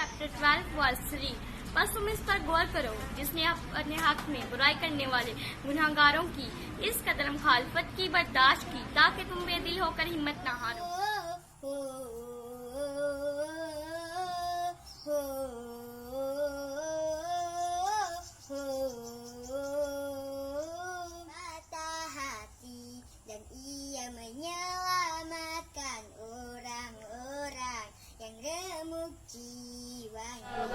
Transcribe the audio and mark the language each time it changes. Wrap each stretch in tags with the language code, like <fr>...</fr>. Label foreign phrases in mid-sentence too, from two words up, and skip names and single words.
<hi>12 वर्स 3। बस तुम इस पर गौर करो जिसने अपने हक में बुराई करने वाले गुनहगारों की इस कदर मुखालफत की बर्दाश्त की, ताकि तुम बेदिल होकर हिम्मत न हारो।</hi> <id>Patah hati dan ia menyelamatkan orang-orang yang remuk jiwanya.</id>